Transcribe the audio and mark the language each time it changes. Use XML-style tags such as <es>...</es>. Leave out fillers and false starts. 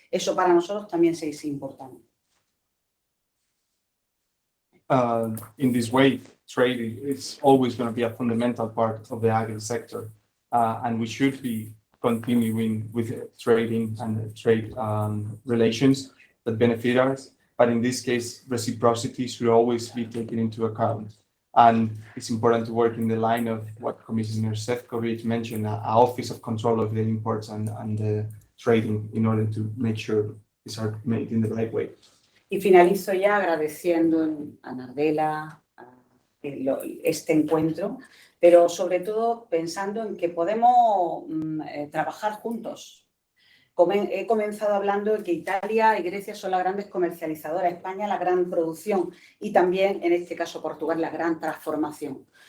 <es>Eso para nosotros también es importante.</es> <en>In this way, trade is always going to be a fundamental part of the agri sector, and we should be continuing with trading and trade relations that benefit us. But in this case, reciprocity should always be taken into account. And it's important to work in the line of what Commissioner Šefčovič mentioned, an office of control of the imports and the trading in order to make sure these are made in the right way.</en> <es>Y finalizo ya agradeciendo a Nardella este encuentro, pero sobre todo pensando en que podemos trabajar juntos. He comenzado hablando de que Italia y Grecia son las grandes comercializadoras, España la gran producción y también, en este caso, Portugal la gran transformación.</es>